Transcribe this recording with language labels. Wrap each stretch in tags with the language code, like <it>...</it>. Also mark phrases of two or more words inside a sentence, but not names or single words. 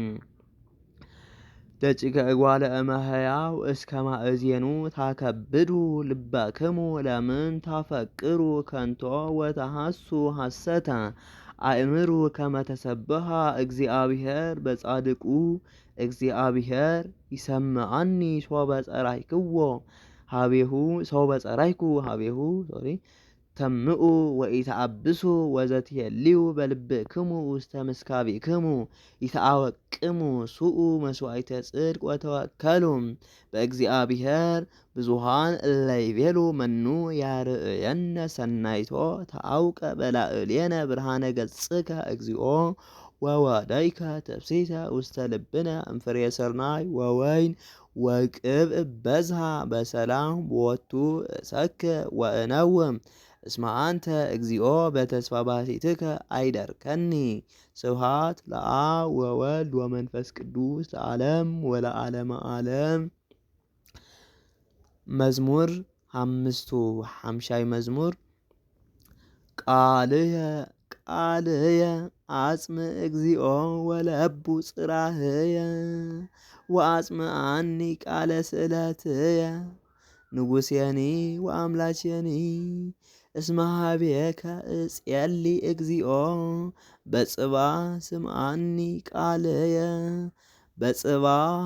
<gez>ደቂቀ እጓለ እመሕያው እስከ ማእዜኑ ታከብዱ ልበክሙ ለምን ታፈቅሩ ከንቶ ወተሐሱ ሐሰተ አእምሩ ከመ ተሰብሐ እግዚአብሔር በጻድቁ እግዚአብሔር ይሰምዓኒ ሶበ ጸራይክዎ ኀቤሁ ተምኡ ወኢተአብሱ ወዘትሄልዩ በልብክሙ ውስተ ምስካቢክሙ ይትአወቅሙ ሱኡ መስዋዕተ ጽድቅ ወተወከሉ በእግዚአብሔር ብዙኃን እለ ይቤሉ መኑ ያርአየነ ሰናይቶ ተአውቀ በላዕሌነ ብርሃነ ገጽከ እግዚኦ ወወዳይከ ትፍስሕተ ውስተ ልብነ እምፍሬ ስርናይ ወወይን ወቅብእ በዝሃ በሰላም ቦቱ እሰክብ ወእነውም እስመ አንተ እግዚኦ በተስፋ ባሲትከ አይዳርከኒ። ስብሐት ለአብ ወወልድ ወመንፈስ ቅዱስ ለዓለም ወለዓለመ ዓለም። መዝሙር ሓምስቱ</gez> <ti>ሓምሻይ መዝሙር</ti> <gez>ቃልየ አጽም እግዚኦ ወለቡ ጽራህየ ወአጽምዓኒ ቃለ ስእለትየ ንጉሴኒ ወአምላኬኒ እስመ ኀቤከ እጼሊ እግዚኦ በጽባሕ ስምዓኒ ቃልየ በጽባሕ</gez>